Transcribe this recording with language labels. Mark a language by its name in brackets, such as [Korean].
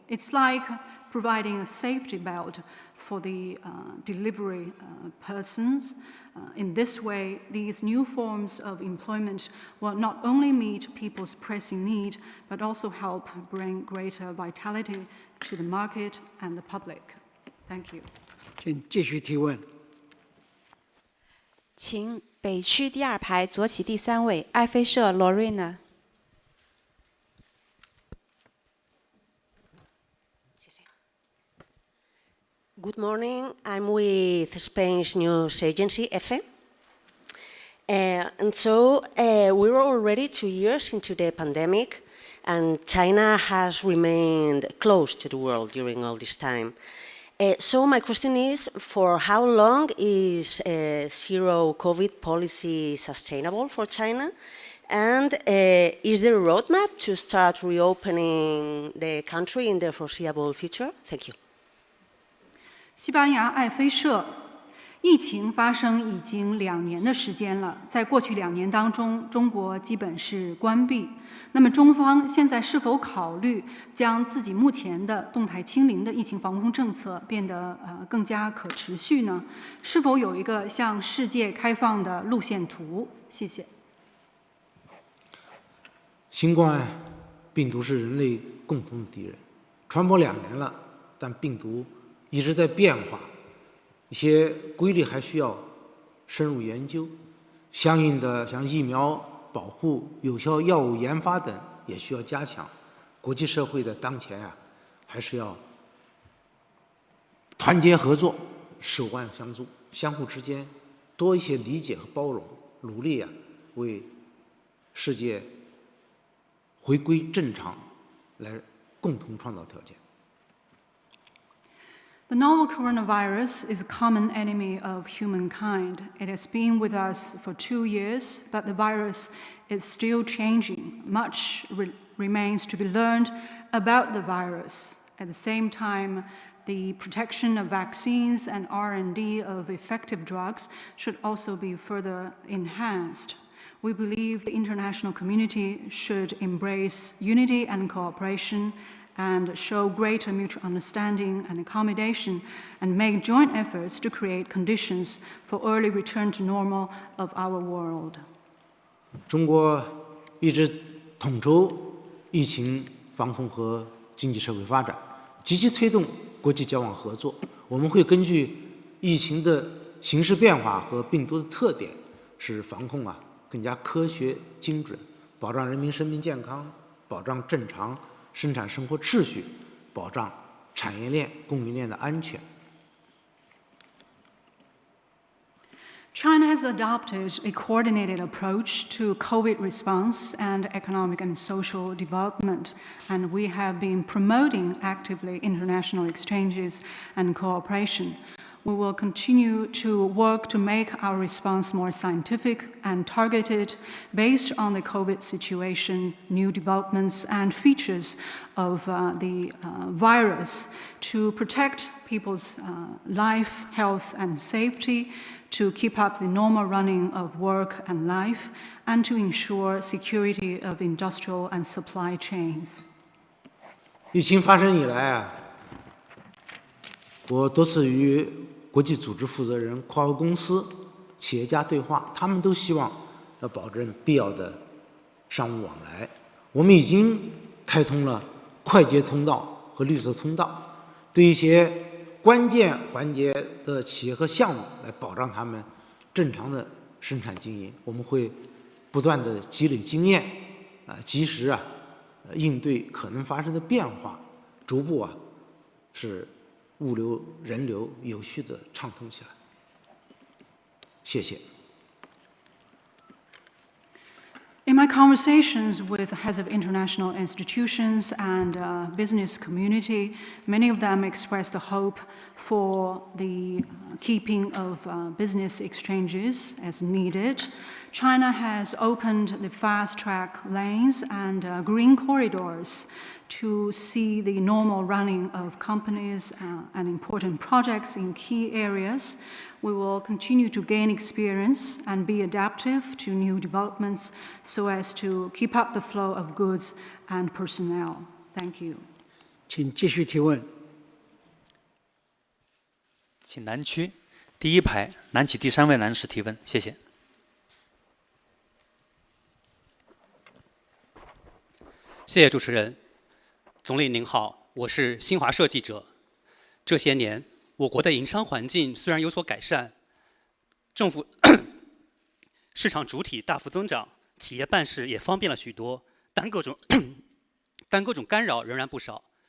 [English] It's like providing a safety belt for the delivery persons. In this way, these new forms of employment will not only meet people's pressing need, but also help bring greater vitality to the market and the public. Thank you. [Chinese] 请继续提问。请北区第2排左起第3位，爱妃社 Lorena。 [English] Good morning. I'm with Spain's news agency, EFE. And so we're already 2 years into the pandemic, and China has remained close to the world during all this time. So my question is, for how long is zero COVID policy sustainable for China? And is there a roadmap to start reopening the country in the foreseeable future? Thank you. [Chinese] 西班牙爱妃社，疫情发生已经2年的时间了，在过去2年当中，中国基本是关闭。那么中方现在是否考虑将自己目前的动态清零的疫情防控政策变得更加可持续呢？是否有一个向世界开放的路线图？谢谢。新冠病毒是人类共同的敌人，传播2年了，但病毒一直在变化，一些规律还需要深入研究，相应的像疫苗保护、有效药物研发等也需要加强。国际社会的当前还是要团结合作、手腕相助，相互之间多一些理解和包容，努力为世界回归正常来共同创造条件。 [English] The novel coronavirus is a common enemy of humankind. It has been with us for 2 years, but the virus is still changing. Much remains to be learned about the virus. At the same time, the protection of vaccines and R&D of effective drugs should also be further enhanced. We believe the international community should embrace unity and cooperation and show greater mutual understanding and accommodation, and make joint efforts to create conditions for early return to normal of our world. [Chinese] 中国一直统筹疫情防控和经济社会发展，积极推动国际交往合作。我们会根据疫情的形势变化和病毒的特点，使防控更加科学精准，保障人民生命健康，保障正常生产生活秩序，保障产业链、供应链的安全。 [English] China has adopted a coordinated approach to COVID response and economic and social development, and we have been promoting actively international exchanges and cooperation. We will continue to work to make our response more scientific and targeted based on the COVID situation, new developments and features of the virus to protect people's life, health and safety, to keep up the normal running of work and life, and to ensure security of industrial and supply chains. [Chinese] 疫情发生以来我多次与国际组织负责人、跨国公司、企业家对话，他们都希望要保证必要的商务往来。我们已经开通了快捷通道和绿色通道，对一些关键环节的企业和项目来保障他们正常的生产经营。我们会不断的积累经验，及时应对可能发生的变化，逐步使物流、人流有序地畅通起来。谢谢。 [English] In my conversations with heads of international institutions and business community, many of them expressed the hope for the keeping of business exchanges as needed. China has opened the fast-track lanes and green corridors to see the normal running of companies and important projects in key areas. We will continue to gain experience and be adaptive to new developments so as to keep up the flow of goods and personnel. Thank you. [Chinese] 请继续提问。请南区第一排南起第3位男士提问，谢谢。谢谢主持人。总理您好，我是新华社记者。这些年，我国的营商环境虽然有所改善，政府市场主体大幅增长，企业办事也方便了许多，但各种干扰仍然不少。